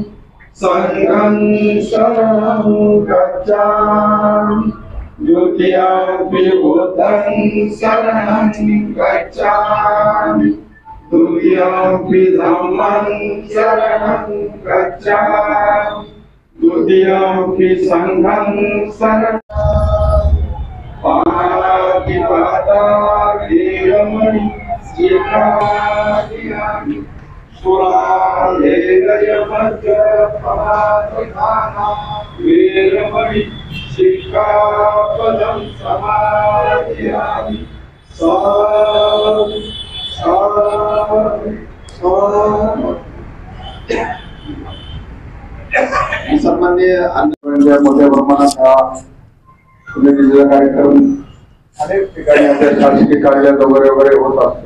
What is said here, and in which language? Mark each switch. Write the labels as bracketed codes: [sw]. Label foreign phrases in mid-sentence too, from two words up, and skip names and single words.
[pi] संघं शरणं गच्छामि द्वितीयंपि बुद्धं शरणं गच्छामि तृतीयंपि धम्मं शरणं गच्छामि तृतीयंपि संघं शरणं पातिपाता वीरमणि वीरमणि सिक्कापदं समादयामि। [mr] सन्माननीय मोठ्या प्रमाणात हा कार्यक्रम अनेक ठिकाणी आपल्या शासकीय कार्यालयात वगैरे होत असतो।